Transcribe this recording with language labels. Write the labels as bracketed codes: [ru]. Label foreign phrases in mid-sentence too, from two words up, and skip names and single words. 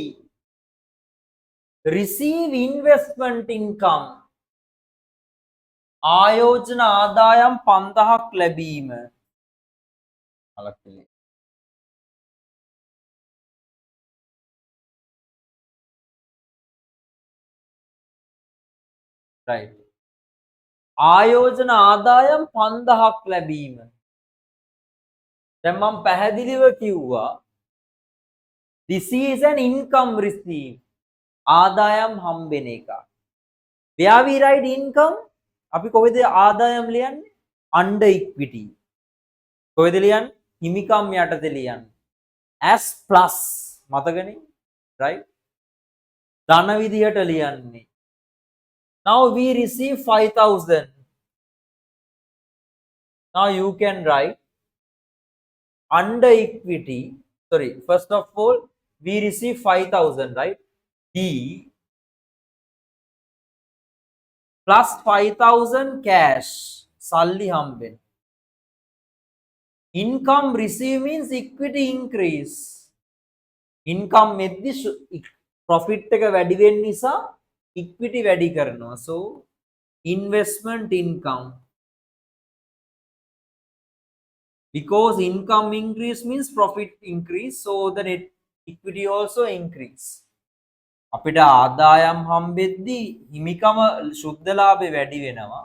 [en] Receive investment income. [si] ආයෝජන ආදායම් 5,000ක් ලැබීම. [en] Right. [si] ආයෝජන ආදායම් 5,000ක් ලැබීම. දැන් මම පැහැදිලිව කිව්වා [en] this is an income receive. [si] ආදායම් හම්බෙන එක. [en] where we write income [si] අපි කොහෙද ආදායම් ලියන්නේ? [en] under equity. [si] කොහෙද ලියන්නේ? හිමිකම් යටතේ ලියන්නේ. [en] as plus [si] මතකනේ? right? ධන විදියට ලියන්නේ. [en] now we receive 5,000. now you can write under equity, sorry, first of all we receive 5,000, right? D plus 5,000 cash [si] සල්ලි හම්බෙන. [en] income receive means equity increase. [si] income මෙද්දි profit එක වැඩි වෙන්න නිසා equity වැඩි කරනවා. [en] so investment income. Because income increase means profit increase, so the net equity also increase. [si] අපිට ආදායම් හම්බෙද්දී හිමිකම සුද්ධ ලාභේ වැඩි වෙනවා.